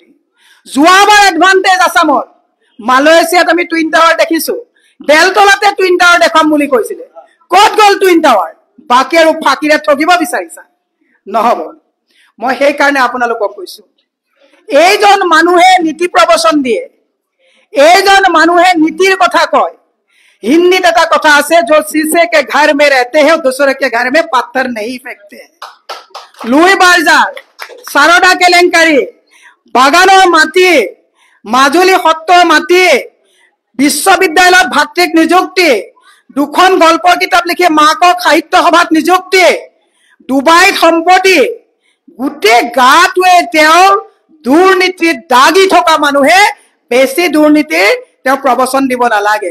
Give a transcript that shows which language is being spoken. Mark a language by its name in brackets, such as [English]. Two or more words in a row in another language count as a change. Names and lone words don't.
[Assamese] যোৱাবাৰ এডভান্টেজ আছামত মালয়েছিয়াত আমি টুইন টাৱাৰ দেখিছো, বেলতলাতে টুইন টাৱাৰ দেখাম বুলি কৈছিলে। ক'ত গ'ল টুইন টাৱাৰ? বাকী আৰু ফাঁকিৰে ঠগিব বিচাৰিছা, নহ'ব। মই সেইকাৰণে আপোনালোকক কৈছো, এইজন মানুহে নীতি প্ৰবচন দিয়ে, এইজন মানুহে নীতিৰ কথা কয়। হিন্দীত এটা কথা আছে, [Hindi] जो शीशे के घर में रहते हैं दूसरे के घर में पत्थर नहीं फेंकते हैं। [Assamese] লুই বাৰ্জাৰ, সাৰদা কেলেংকাৰী, বাগানৰ মাটি, মাজুলী সত্ৰৰ মাটি, বিশ্ববিদ্যালয়ত ভাতৃক নিযুক্তি, 2খন গল্পৰ কিতাপ লিখি মাকক সাহিত্য সভাত নিযুক্তি, ডুবাইত সম্পত্তি, গোটেই গাটোৱে তেওঁৰ দুৰ্নীতিত দাগি থকা মানুহে বেছি দুৰ্নীতিৰ তেওঁ প্ৰবচন দিব নালাগে।